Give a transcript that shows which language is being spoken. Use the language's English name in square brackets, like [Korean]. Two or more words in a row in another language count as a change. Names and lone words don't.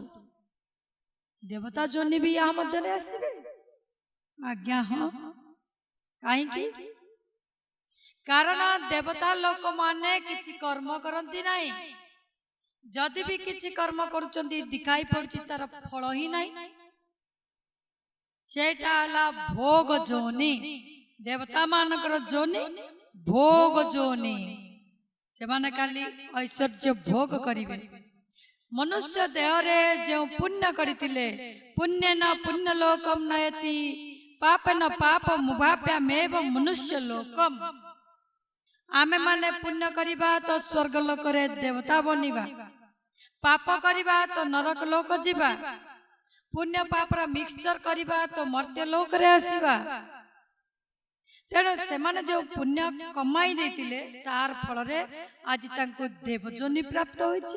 [Odia] ଦେବତା ଯୋନି ଭି ଏହା ମଧ୍ୟ ରେ ଆସିବେ। ଆଜ୍ଞା ହଁ କାହିଁକି? କାରଣ ଦେବତା ଲୋକ ମାନେ କିଛି କର୍ମ କରନ୍ତି ନାହିଁ। ଯଦି ଭି କିଛି କର୍ମ କରୁଛନ୍ତି ଦିଶୁଛି ତାର ଫଳ ହିଁ ନାହିଁ। ସେଇଟା ହେଲା ଭୋଗ ଯୋନି। ଦେବତା ମାନଙ୍କର ଯୋନି ଭୋଗ ଯୋନି। ସେ ମାନେ ଖାଲି ଐଶ୍ୱର୍ଯ୍ୟ ଭୋଗ କରିବେ। ମନୁଷ୍ୟ ଦେହ ରେ ଯେଉଁ ପୁଣ୍ୟ କରିଥିଲେ [Sanskrit] पुण्य न पुण्य लोकम नयति पाप न पाप मुभाप्यामेव मनुष्य लोकम। [Odia] ଆମେ ମାନେ ପୁଣ୍ୟ କରିବା ତ ସ୍ୱର୍ଗ ଲୋକ ରେ ଦେବତା ବନିବା, ପାପ କରିବା ତ ନରକ ଲୋକ ଯିବା, ପୁଣ୍ୟ ପାପ ର ମିକ୍ସଚର କରିବା ତ ମର୍ତ୍ତ୍ୟ ଲୋକ ରେ ଆସିବା। ତେଣୁ ସେ ମାନେ ଯେଉଁ ପୁଣ୍ୟ କମାଇ ଦେଇଥିଲେ ତାର ଫଳ ରେ ଆଜି ତାଙ୍କୁ ଦେବଯୋନି ପ୍ରାପ୍ତ ହୋଇଛି।